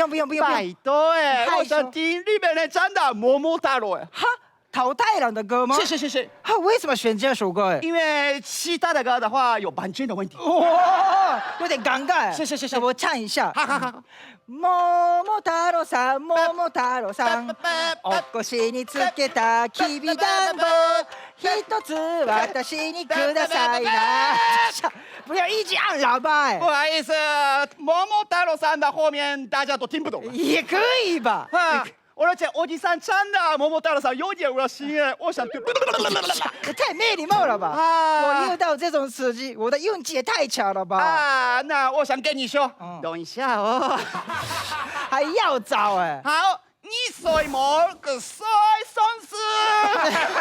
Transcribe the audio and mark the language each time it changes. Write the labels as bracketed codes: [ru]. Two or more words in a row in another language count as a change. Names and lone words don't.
[zh] 拜托哎，害羞我想听日本人唱的《么么哒罗》哎。哈，桃太郎的歌吗？是。哈，为什么选这首歌？哎，因为其他的歌的话有版权的问题。哇，有点尴尬。是，那我唱一下。好。 [ja] 桃太郎さん、桃太郎さん、お腰につけたきびだんぼ、一つ私にくださいな。 [zh] 不要一直按喇叭哎不。好意思，么么哒罗さん的后面大家都听不懂。也可以吧？啊，而且おじさん唱的么么哒罗さん有点恶心哎，我想。也太没礼貌了吧！啊我遇到这种司机，我的运气也太巧了吧！啊，那我想跟你说，等一下哦。还要找哎，好，你睡某个睡松狮。